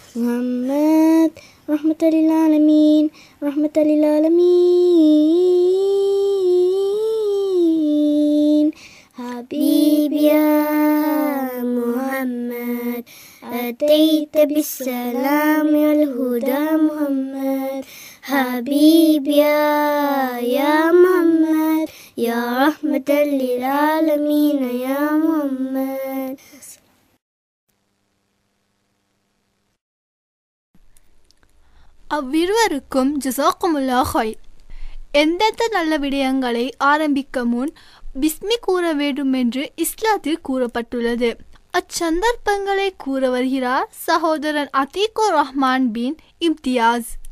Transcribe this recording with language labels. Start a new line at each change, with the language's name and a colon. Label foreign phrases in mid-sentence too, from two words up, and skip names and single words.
Arabic: رحمة للعالمين رحمة للعالمين حبيب يا محمد أتيت بالسلام يا الهدى محمد حبيب يا محمد يا رحمة للعالمين يا محمد.
Tamil: அவ்விருவருக்கும்
Arabic: جزاكم الله خير.
Tamil: எந்தெந்த நல்ல விடயங்களை ஆரம்பிக்க முன் பிஸ்மி கூற வேண்டும் என்று இஸ்லாத்தில் கூறப்பட்டுள்ளது. அச்சந்தர்ப்பங்களை கூற வருகிறார் சகோதரன் அதீகுர் ரஹ்மான் பின் இம்தியாஸ்.